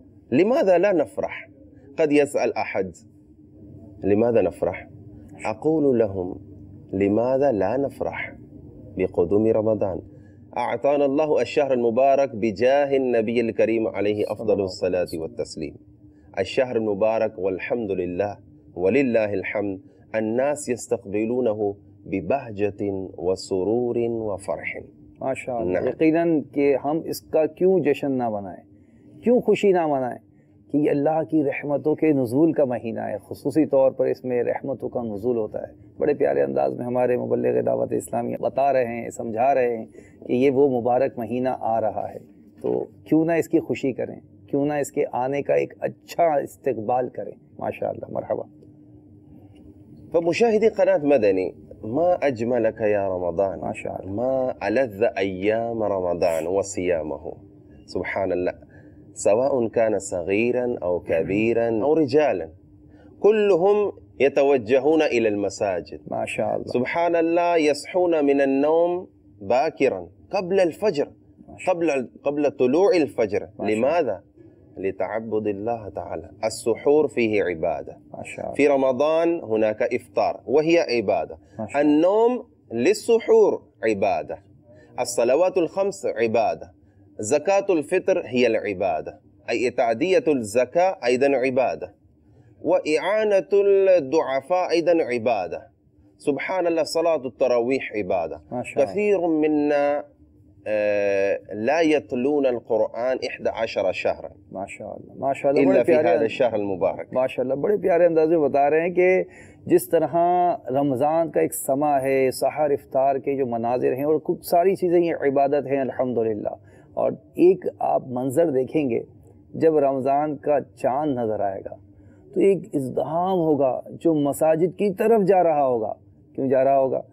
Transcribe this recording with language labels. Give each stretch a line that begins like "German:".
Arabic: لماذا لا نفرح؟ قد يسأل أحد لماذا نفرح؟ أقول لهم لماذا لا نفرح بقدوم رمضان؟ أعطانا الله الشهر المبارك بجاه النبي الكريم عليه أفضل الصلاة والتسليم. الشهر المبارك والحمد لله ولله الحمد الناس يستقبلونه ببهجة وسرور وفرح.
Hindi: माशा अल्लाह। यकीनन कि हम इसका क्यों जश्न ना मनाएं, क्यों खुशी ना मनाएं कि ये अल्लाह की रहमतों के नुज़ूल का महीना है। खुसूसी तौर पर इसमें रहमतों का नुज़ूल होता है। बड़े प्यारे अंदाज में हमारे मुबल्लिग़ दावत इस्लामी बता रहे हैं, समझा रहे हैं कि ये वो मुबारक महीना आ रहा है, तो क्यों ना इसकी खुशी करें, क्यों ना इसके आने का एक अच्छा इस्तकबाल करें। माशा अल्लाह, मरहबा।
Arabic: فمشاهدي قناة مدني، ما أجملك يا رمضان، ما شاء الله، ما ألذ أيام رمضان وصيامه. سبحان الله، سواء كان صغيرا أو كبيرا أو رجالا كلهم يتوجهون إلى المساجد. ما شاء الله. سبحان الله، يصحون من النوم باكرا قبل الفجر، قبل طلوع الفجر. لماذا؟ لتعبد الله تعالى. السحور فيه عبادة. في رمضان هناك إفطار وهي عبادة. النوم للسحور عبادة. الصلوات الخمس عبادة. زكاة الفطر هي العبادة، أي تأدية الزكاة أيضا عبادة، وإعانة الضعفاء أيضا عبادة. سبحان الله، صلاة التراويح عبادة. كثير منا لا يتلون القرآن 11 شهرا
Hindi: माशाअल्लाह
Arabic: إلا في هذا الشهر المبارك.
Hindi: माशाअल्लाह बड़े प्यारे अंदाज में बता रहे हैं कि जिस तरह रमज़ान का एक समा है, सहर इफ्तार के जो मनाजिर हैं और खूब सारी चीज़ें ये इबादत हैं अल्हम्दुलिल्लाह। और एक आप मंज़र देखेंगे जब रमज़ान का चाँद नज़र आएगा तो एक इज़्दिहाम होगा जो मसाजिद की तरफ जा रहा होगा। क्यों जा रहा होगा?